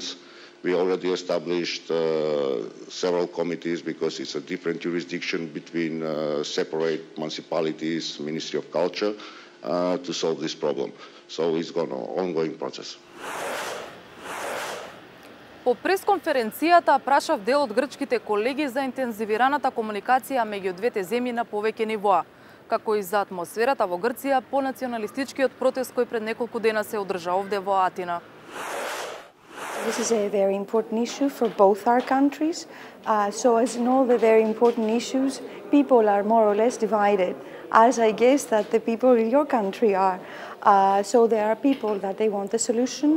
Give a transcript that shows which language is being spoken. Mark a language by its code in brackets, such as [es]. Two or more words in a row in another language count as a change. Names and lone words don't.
[en] We already established several committees because it's a different jurisdiction between separate municipalities, Ministry of Culture, to solve this problem. So it's an ongoing process. [mk] По пресконференцијата прашав дел од грчките колеги за интензивираната комуникација меѓу двете земји на повеќе нивоа, како и за атмосферата во Грција по националистичкиот протест кој пред неколку дена се одржа овде во Атина. [en] This is a very important issue for both our countries. So as in all the very important issues, people are more or less divided, as I guess that the people in your country are. So there are people that they want a solution.